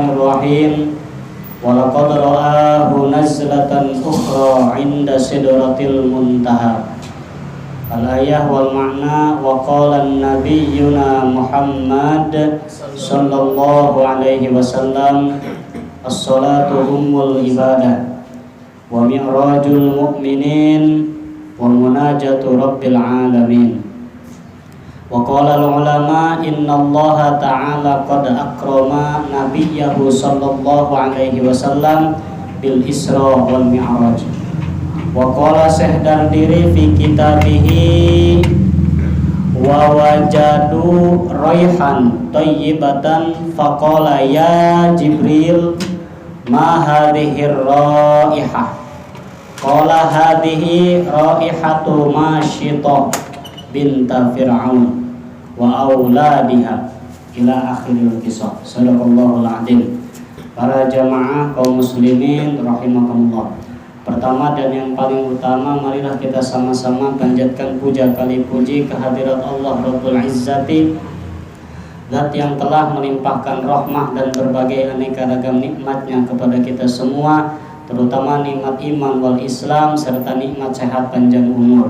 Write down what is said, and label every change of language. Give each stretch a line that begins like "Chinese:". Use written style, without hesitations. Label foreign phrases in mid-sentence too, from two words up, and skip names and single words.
Arabic: الرحيم وَلَقَدْ رَآهُ نَزْلَةً أُخْرَى عِنْدَ سِدْرَةِ الْمُنْتَهَى الآية والمعنى وقال نبينا محمد صلى الله عليه وسلم الصلاة أم العبادة ومعراج المؤمنين ومناجاة رب العالمين. وقال العلماء إن الله تعالى قد أكرم نبيه صلى الله عليه وسلم بالإسراء والمعراج. وقال الشيخ الدردير في كتابه ووجدوا ريحا طيبة فقال يا جبريل ما هذه الرائحة قال هذه رائحة ماشطة بنت فرعون وأولادها إلى آخر القصة. صدق الله العظيم.
Indonesian: Para jamaah kaum muslimin rahimakumullah. Pertama dan yang paling utama, marilah kita sama-sama panjatkan puja kali puji kehadirat Allah
Arabic: رب العزة,
Indonesian: Zat yang telah melimpahkan rahmah dan berbagai aneka ragam nikmatnya kepada kita semua, terutama nikmat
Arabic: الإيمان والإسلام
Indonesian: serta nikmat sehat panjang umur.